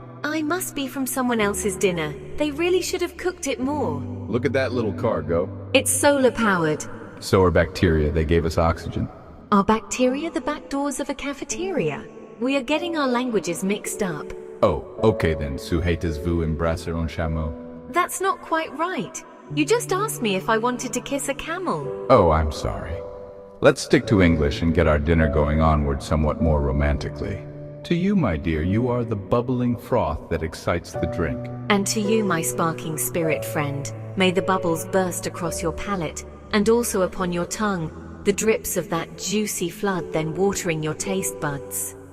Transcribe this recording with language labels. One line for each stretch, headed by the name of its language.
English: I must be from someone else's dinner. They really should have cooked it more. Look at that little cargo. It's solar-powered. So are bacteria. They gave us oxygen. Are bacteria the back doors of a cafeteria? We are getting our languages mixed up. Oh, okay then.
French: Souhaitez-vous embrasser un chameau?
English: That's not quite right. You just asked me if I wanted to kiss a camel. Oh, I'm sorry. Let's stick to English and get our dinner going onward somewhat more romantically. To you, my dear, you are the bubbling froth that excites the drink. And to you, my sparking spirit friend, may the bubbles burst across your palate, and also upon your tongue, the drips of that juicy flood then watering your taste buds.